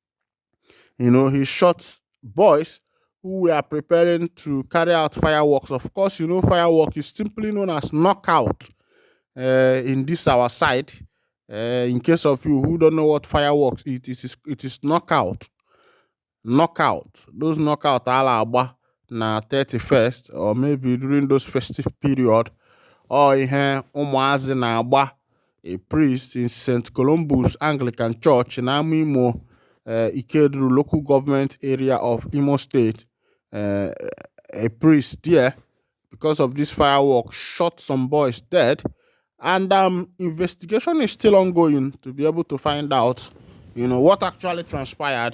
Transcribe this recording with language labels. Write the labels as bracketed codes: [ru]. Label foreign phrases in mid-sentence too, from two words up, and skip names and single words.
[en] He shot boys who were preparing to carry out fireworks. Of course, firework is simply known as knockout in this our side. In case of you who don't know what fireworks it is knockout. Those knockout [ig] ala na [en] 31st, or maybe during those festive period, or [ig] ihe ụmụazị na-agba. [en] A priest in St. Columbus Anglican Church in Amimo, Ikeduru local government area of Imo State, a priest there because of this firework, shot some boys dead. And investigation is still ongoing to be able to find out, what actually transpired.